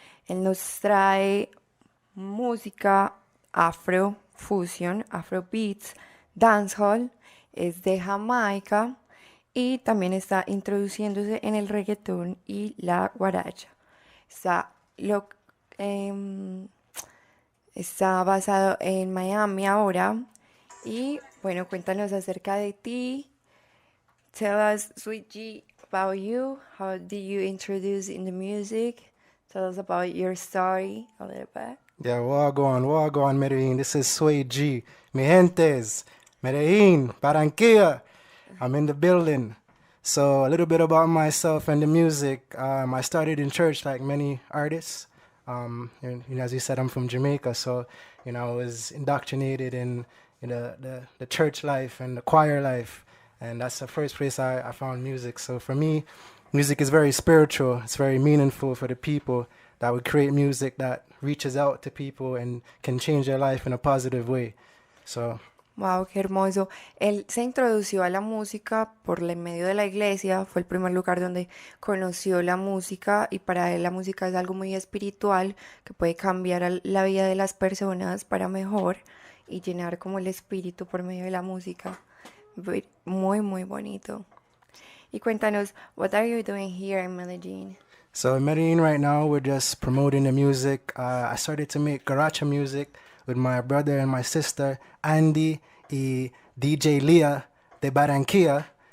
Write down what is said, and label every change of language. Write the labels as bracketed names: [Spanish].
[Spanish] Él nos trae música afro, fusion, afro beats, dancehall, es de Jamaica y también está introduciéndose en el reggaetón y la guaracha. Está basado en Miami ahora y bueno, cuéntanos acerca de ti. [English] Tell us, Suede G, about you. How did you introduce in the music? Tell us about your story a little bit. Yeah, wagwan, Medellin. This is Suede G. [Spanish] Mi gentes, [English] Medellin, Barranquilla. I'm in the building. So a little bit about myself and the music. I started in church like many artists. As you said, I'm from Jamaica, so I was indoctrinated in the church life and the choir life. And that's the first place I found music. So for me, music is very spiritual. It's very meaningful for the people that would create music that reaches out to people and can change their life in a positive way. So, [Spanish] wow, qué hermoso. Él se introdució a la música por el medio de la iglesia. Fue el primer lugar donde conoció la música y para él la música es algo muy espiritual que puede cambiar la vida de las personas para mejor y llenar como el espíritu por medio de la música. Muy, muy bonito. Y cuéntanos, [English] what are you doing here in Medellin? So in Medellin right now, we're just promoting the music. I started to make garacha music with my brother and my sister, Andy y DJ Leah de Barranquilla.